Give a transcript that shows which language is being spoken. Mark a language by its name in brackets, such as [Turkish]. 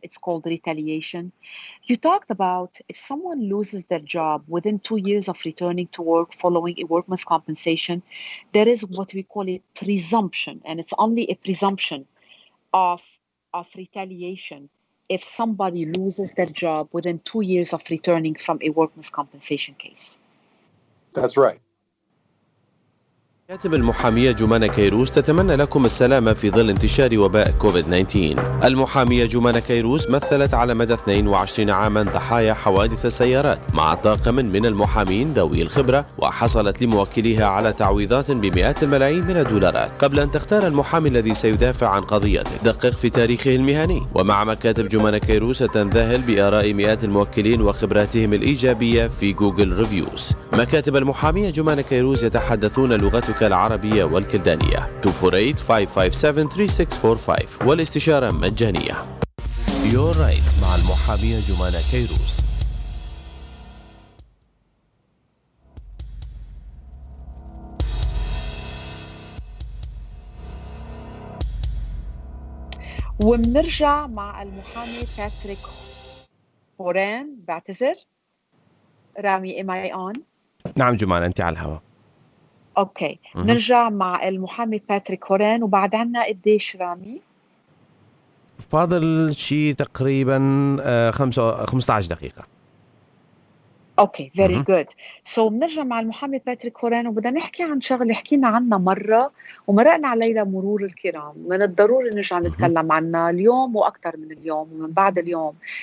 [English] It's called retaliation. You talked about if someone loses their job within 2 years of returning to work following a workman's compensation, there is what we call a presumption, and it's only a presumption of retaliation if somebody loses their job within 2 years of returning from a workman's compensation case. That's right. [Arabic] كاتب المحامية جومانا كيروز تتمنى لكم السلامة في ظل انتشار وباء كوفيد-19. المحامية جومانا كيروز مثلت على مدى 22 عاما ضحايا حوادث السيارات مع طاقم من المحامين ذوي الخبرة، وحصلت لموكليها على تعويضات بمئات الملايين من الدولارات قبل أن تختار المحامي الذي سيدافع عن قضيته. دقق في تاريخه المهني. ومع مكاتب جومانا كيروز ستنذهل بآراء مئات الموكلين وخبراتهم الإيجابية في جوجل ريفيوز. مكاتب المحامية جومانا كيروز يتحدثون لغتك العربية والكلدانية. 248-557-3645 والاستشارة مجانية. [English] Your Rights [Arabic] مع المحامية جومانا كيروز. وبنرجع مع المحامي باتريك هوران. بعتذر رامي، [English] am I on؟ [Arabic] نعم جومانا، أنت على الهواء. نرجع مع المحامي باتريك هوران، وبعد عنا قديش رامي؟ فاضل شيء تقريبا 15 دقيقة. [English] Okay very good. [Arabic] سو بنرجع مع المحامي باتريك هوران وبدنا نحكي عن شغله حكينا عنها مره ومرقنا عليها مرور الكرام، من الضروري نرجع نتكلم عنها اليوم واكثر من اليوم ومن بعد اليوم.